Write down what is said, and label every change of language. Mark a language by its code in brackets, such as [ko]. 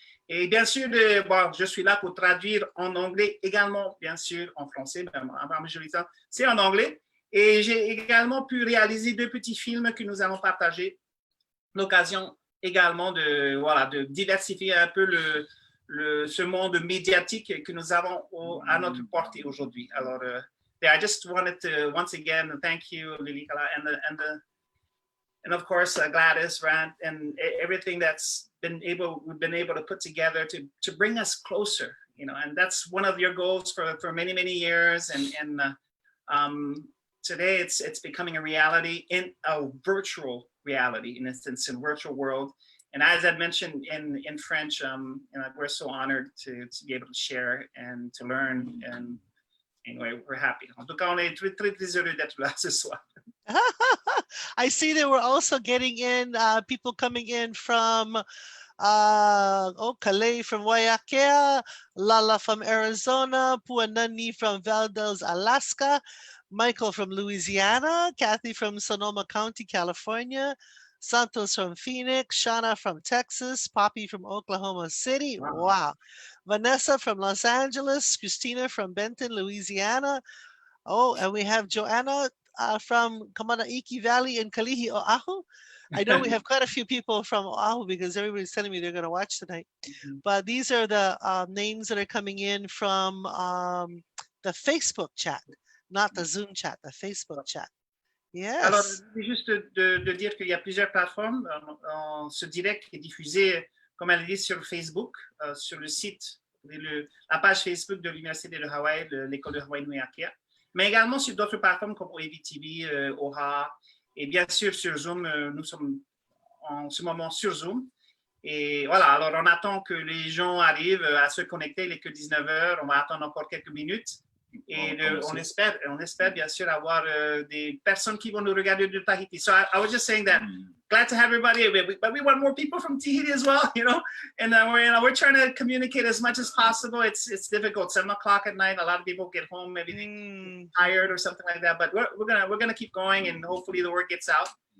[fr] Et bien sûr, je suis là pour traduire en anglais, également, bien sûr, en français, mais en majorité, c'est en anglais. Et j'ai également pu réaliser 2 petits films que nous allons partager. L'occasion également de diversifier un peu ce monde médiatique que nous avons à notre portée aujourd'hui. [en] Alors, I just wanted to once again thank you, Lilikalā, and of course Gladys, Brandt, and everything that's we've been able to put together to bring us closer. You know, and that's one of your goals for many years. And today it's becoming a reality in a virtual reality, in a sense, in virtual world. And as I mentioned in French, we're so honored to be able to share and to learn. And anyway, we're happy. [fr] En tout cas, on est très heureux d'être là ce soir. [en] I see that we're also getting in people coming in from Calais from Waiakea, Lala from Arizona, Puanani from Valdez, Alaska, Michael from Louisiana, Kathy from Sonoma County, California, Santos from Phoenix, Shauna from Texas, Poppy from Oklahoma City. Wow. Vanessa from Los Angeles, Christina from Benton, Louisiana. Oh, and we have Joanna from Kamanaiki Valley in Kalihi, Oahu. I know we have quite a few people from Oahu because everybody's telling me they're going to watch tonight. But these are the names that are coming in from the Facebook chat. not the Zoom chat, the Facebook chat. [fr] Alors, [en] Yes. [fr] juste de dire qu'il y a plusieurs plateformes. Ce direct est diffusé, comme elle dit, sur Facebook, sur le site, la page Facebook de l'Université de Hawaï, l'école de Hawaii inuiākea, mais également sur d'autres plateformes comme OEVTV, OHA, et bien sûr sur Zoom. Nous sommes en ce moment sur Zoom. Et voilà, alors on attend que les gens arrivent à se connecter. Il n'est que 19h, on va attendre encore quelques minutes. Et on espère bien sûr avoir des personnes qui vont nous regarder de Tahiti. [en] So I was just saying that glad to have everybody, but we want more people from Tahiti as well, you know. And we're trying to communicate as much as possible. It's difficult. 7 o'clock at night. A lot of people get home, maybe they tired or something like that. But we're gonna keep going, and hopefully the word gets out.